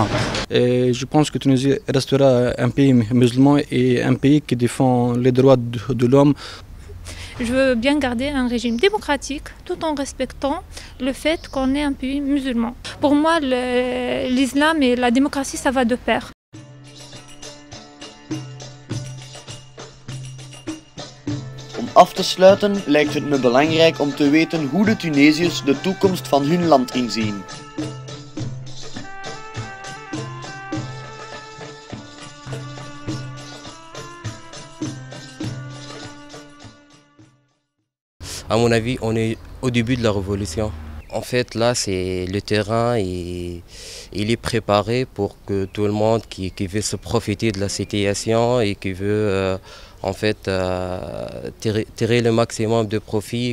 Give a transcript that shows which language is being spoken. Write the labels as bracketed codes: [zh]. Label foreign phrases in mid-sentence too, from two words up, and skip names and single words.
[fr] Et je pense que Tunisie restera un pays musulman et un pays qui défend les droits de l'homme. Je veux bien garder un régime démocratique tout en respectant le fait qu'on est un pays musulman. Pour moi, l'islam et la démocratie, ça va de pair. [nl] Om af te sluiten lijkt het me belangrijk om te weten hoe de Tunesiërs de toekomst van hun land inzien. [fr] À mon avis, on est au début de la révolution. En fait, là, c'est le terrain et il est préparé pour que tout le monde qui veut se profiter de la situation et qui veut en fait tirer le maximum de profit.